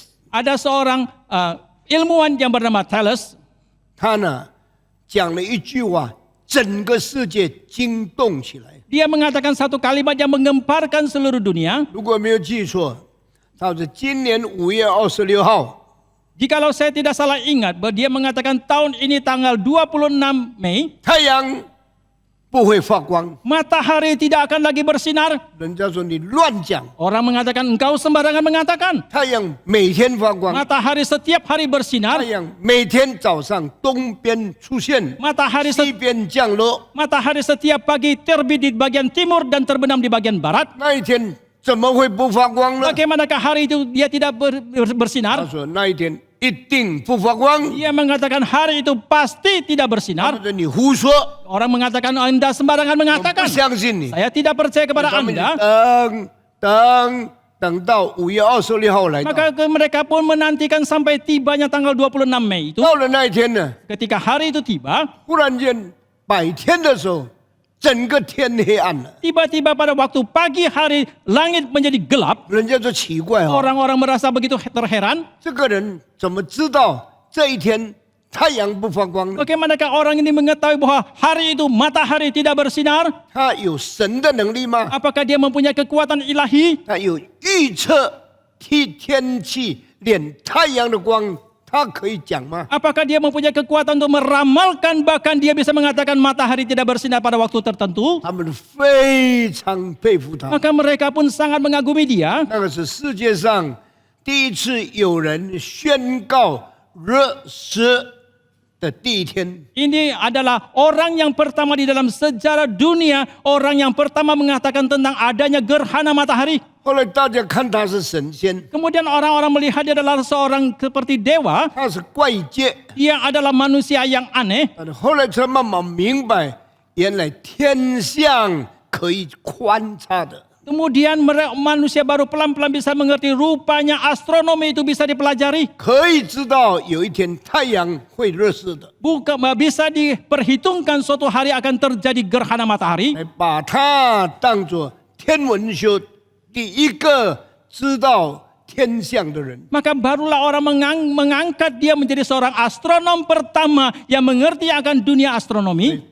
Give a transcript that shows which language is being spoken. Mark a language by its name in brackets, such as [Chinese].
[Indonesian] ada seorang ilmuwan yang bernama Thales. [Chinese] 他呢讲了一句话，整个世界惊动起来。 [Indonesian] Dia mengatakan satu kalimat yang menggemparkan seluruh dunia. [Chinese] 如果没有记错，他是今年5月26号， [Indonesian] Jikalau saya tidak salah ingat, bahwa dia mengatakan tahun ini tanggal 26 Mei, [Chinese] 太阳不会发光。 [Indonesian] matahari tidak akan lagi bersinar. [Chinese] 人家说你乱讲， [Indonesian] Orang mengatakan engkau sembarangan mengatakan. [Chinese] 太阳每天发光， [Indonesian] Matahari setiap hari [Chinese] 太 [Indonesian] bersinar. [Chinese] 阳每天早上东边出现， [Indonesian] Matahari [Chinese] 西边降落。 [Indonesian] Matahari setiap pagi terbit di bagian timur dan terbenam di bagian barat. [Chinese] 那一天怎么会不发光呢？ [Indonesian] Bagaimanakah hari itu dia tidak [Chinese] 他 [Indonesian] bersinar? [Chinese] 说那一天一定不发光。 [Indonesian] Dia mengatakan hari itu pasti tidak [Chinese] 他 [Indonesian] bersinar. [Chinese] 说你胡说， [Indonesian] Orang mengatakan Anda sembarangan [Chinese] 我不 [Indonesian] mengatakan. [Chinese] 相信你。 [Indonesian] Saya tidak percaya kepada [Chinese] 他们就 [Indonesian] Anda. [Chinese] 等到5月26号来到， [Indonesian] Maka mereka pun menantikan sampai tibanya tanggal 26 Mei itu. [Chinese] 到了那一天呢， [Indonesian] Ketika hari itu tiba, [Chinese] 忽然间白天的时候，整个天黑暗了。 [Indonesian] tiba-tiba pada waktu pagi hari langit menjadi gelap. [Chinese] 人家说奇怪哦， [Indonesian] Orang-orang merasa begitu terheran. [Chinese] 这个人怎么知道这一天太阳不发光呢？ [Indonesian] Bagaimanakah orang ini mengetahui bahwa hari itu matahari tidak bersinar? [Chinese] 他有神的能力吗？ [Indonesian] Apakah dia mempunyai kekuatan ilahi? [Chinese] 他有预测天气，连太阳的光，他可以讲吗？ [Indonesian] Apakah dia mempunyai kekuatan untuk meramalkan, bahkan dia bisa mengatakan matahari tidak bersinar pada waktu tertentu? [Chinese] 他们非常佩服他。 [Indonesian] Maka mereka pun sangat mengagumi dia. [Chinese] 那个是世界上第一次有人宣告日食的第一天。 [Indonesian] Ini adalah orang yang pertama di dalam sejarah dunia, orang yang pertama mengatakan tentang adanya gerhana matahari. [Chinese] 后来大家看他是神仙， [Indonesian] Kemudian orang-orang melihat dia adalah seorang seperti dewa. [Chinese] 他是怪界， [Indonesian] Dia adalah manusia yang aneh. [Chinese] 但是后来才慢慢明白，原来天象可以观察的。 [Indonesian] Kemudian manusia baru pelan-pelan bisa mengerti rupanya astronomi itu bisa dipelajari. [Chinese] 可以知道有一天太阳会日食的， [Indonesian] Bukan bisa diperhitungkan suatu hari akan terjadi gerhana matahari. [Chinese] 来把它当作天文学第一个知道天象的人。 [Indonesian] Maka barulah orang mengangkat dia menjadi seorang astronom pertama yang mengerti akan dunia astronomi.